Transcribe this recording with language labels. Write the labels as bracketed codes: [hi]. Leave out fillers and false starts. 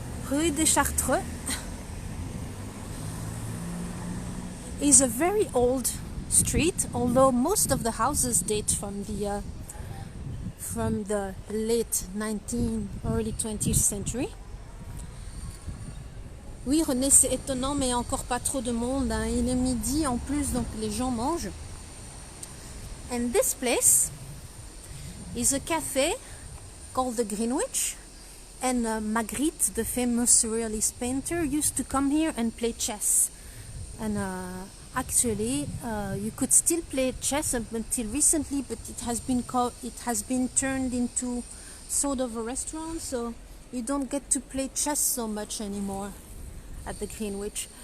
[en] Rue des Chartreux is a very old street, although most of the houses date from the late 19th, early 20th century. [fr] Oui, René, c'est étonnant, mais encore pas trop de monde, hein. Il est midi en plus, donc les gens mangent. [en] And this place is a cafe called the Greenwich. And Magritte, the famous surrealist painter, used to come here and play chess. And actually, you could still play chess up until recently, but it has been turned into sort of a restaurant, so you don't get to play chess so much anymore at the Greenwich.